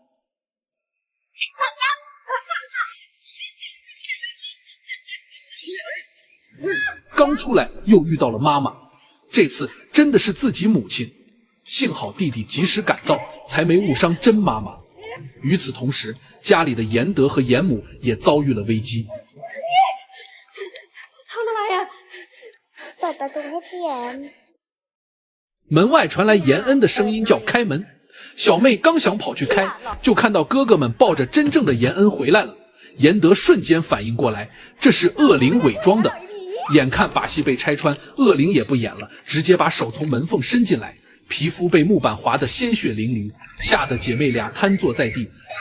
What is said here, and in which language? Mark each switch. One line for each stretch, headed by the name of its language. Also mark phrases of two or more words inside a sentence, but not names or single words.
Chinese: 刚出来又遇到了妈妈，这次真的是自己母亲。幸好弟弟及时赶到，才没误伤真妈妈。与此同时，家里的严德和严母也遭遇了危机。
Thai: เปิดประตูให้พี่แอม
Chinese: 门外传来严恩的声音，叫开门。小妹刚想跑去开，就看到哥哥们抱着真正的严恩回来了。严德瞬间反应过来，这是恶灵伪装的。眼看把戏被拆穿，恶灵也不演了，直接把手从门缝伸进来，皮肤被木板划得鲜血淋漓，吓得姐妹俩瘫坐在地。